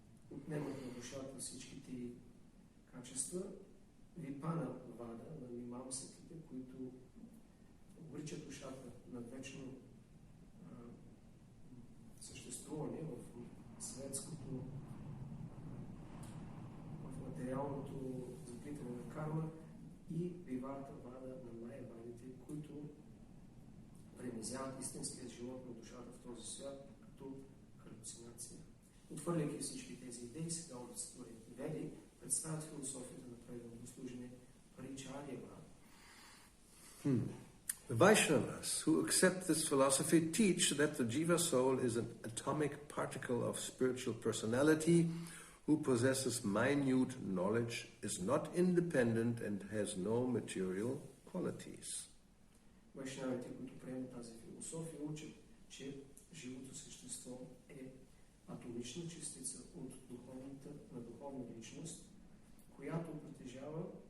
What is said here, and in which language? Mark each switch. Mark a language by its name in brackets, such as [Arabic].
[Bulgarian] отнемат на душата всичките качества, Випана Вада на мимамсаките, които обричат душата на вечно съществуване в светското, в материалното заплитане на карма, и Виварта Вада на Майявадите, които премизяват истинският живот на душата в този свят като халюцинация. Отвърляйки всички тези идеи, сега олицетворените веди представят философията на преданото служене Паричаря Вада. [English] The Vaishnavas, who accept this philosophy, teach that the jiva soul is an atomic particle of spiritual personality who possesses minute knowledge, is not independent, and has no material qualities. [Bulgarian] Вайшнавите, които приемат тази философия, учат, че живото същество е атомична частица от духовна личност, която притежава